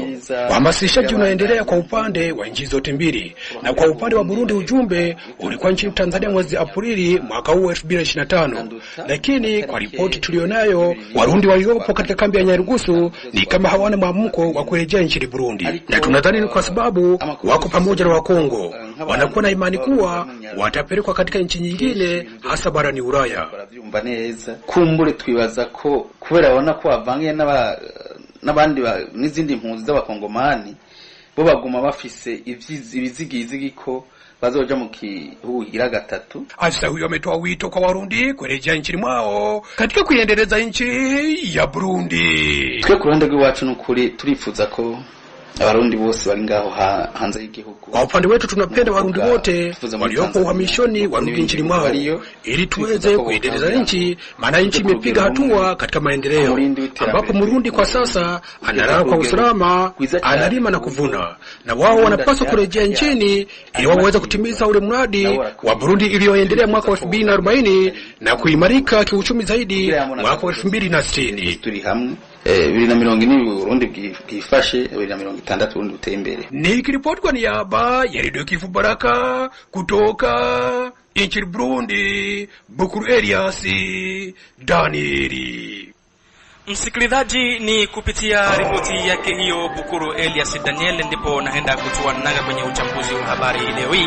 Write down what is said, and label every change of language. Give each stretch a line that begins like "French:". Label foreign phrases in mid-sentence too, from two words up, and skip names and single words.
Swahili: Uhamasishaji unaendelea kwa upande wa nchi zote mbili, na kwa upande wa Burundi ujumbe ulikuwa nchini Tanzania mwezi Aprili mwaka huu 2025, lakini kwa ripoti tulionayo Warundi waliopo katika kambi ya Nyarugusu ni kama hawana mwamko wa kurejea nchini Burundi, na tunadhani ni kwa sababu wako pamoja na Wakongo, wanakuwa na imani kuwa watapelekwa katika nchi nyingine hasa barani Ulaya.
Rundi: Kumbure twibaza ko kubera babona ko bavangiye n'abandi n'izindi mpunzi z'abakongomani bo baguma bafise ibizigizigi ko bazoja mu kihugu gira gatatu.
Swahili: Afisa huyo ametoa wito kwa Warundi kurejea nchini mwao katika kuendeleza nchi ya Burundi.
Rundi: Twe ku ruhande rw'iwacu n'ukuri turifuza ko Warundi bose bari ngaho hanze y'igihugu.
Swahili: Kwa upande wetu tunapenda Warundi wote walioko uhamishoni warudi nchini mwao ili tuweze kuendeleza nchi, maana nchi imepiga hatua katika maendeleo, ambapo Murundi kwa sasa analala kwa usalama, analima na kuvuna, na wao wanapaswa kurejea nchini ili waweze kutimiza ule mradi wa Burundi iliyoendelea mwaka 2040 na kuimarika kiuchumi zaidi mwaka 2060.
Rundi: Turi hamwe 2040 Burundi bwifashe, 2060 Burundi buteye imbere.
Swahili: Nikiripoti kwa niaba ya Radio Kivu Baraka kutoka nchini Burundi, Bukuru Elias Danieli. Msikilizaji, ni kupitia ripoti yake hiyo Bukuru Elias Daniel ndipo naenda kutua nanga kwenye uchambuzi wa habari leo hii.